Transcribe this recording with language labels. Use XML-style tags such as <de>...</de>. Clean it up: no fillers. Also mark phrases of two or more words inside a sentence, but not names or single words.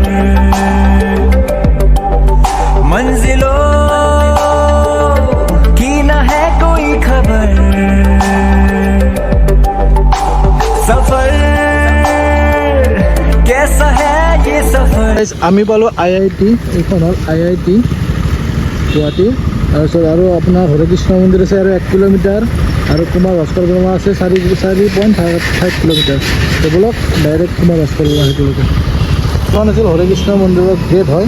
<hi>मंजिलों की न है कोई खबर, सफर कैसा है ये सफर।</hi> <as>আমি পালোঁ IIT, এইখন হ'ল IIT গুৱাহাটী। তাৰপিছত আৰু আপোনাৰ হৰে কৃষ্ণ মন্দিৰ আছে আৰু 1 কিলোমিটাৰ, আৰু কুমাৰ ভাস্কৰ বৰ্মা আছে 4.5 কিলোমিটাৰ। তো বলক ডাইৰেক্ট কুমাৰ ভাস্কৰ বৰ্মা সেইটোলৈকে। এখন আছিল হৰে কৃষ্ণ মন্দিৰৰ গেট হয়।</as>